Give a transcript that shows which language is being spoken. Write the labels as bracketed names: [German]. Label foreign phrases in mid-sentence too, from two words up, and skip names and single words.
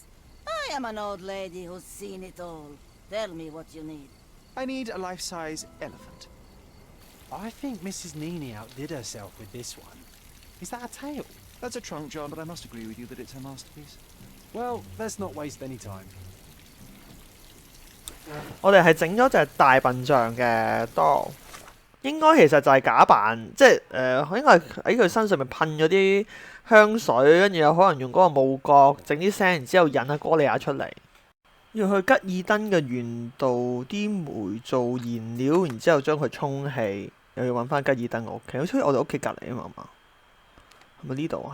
[English] I am an old lady who's seen it all. Tell me what you need. I need a life-size elephant. I think Mrs. Nini outdid herself with this one. Is that a tail? That's a trunk, John, but I must agree with you that it's her masterpiece. Well, let's not waste any time. [Cantonese] 我哋係整咗隻大笨象嘅 doll， 應該其實就係假扮，即係應該係喺佢身上面噴咗啲香水，跟住有可能用嗰個霧角整啲聲，然之後引阿哥利亞出嚟，要去吉爾登嘅原道啲煤做燃料，然之後將佢充氣，又要揾翻吉爾登嘅屋企，好似我哋屋企隔離啊嘛，係咪呢度？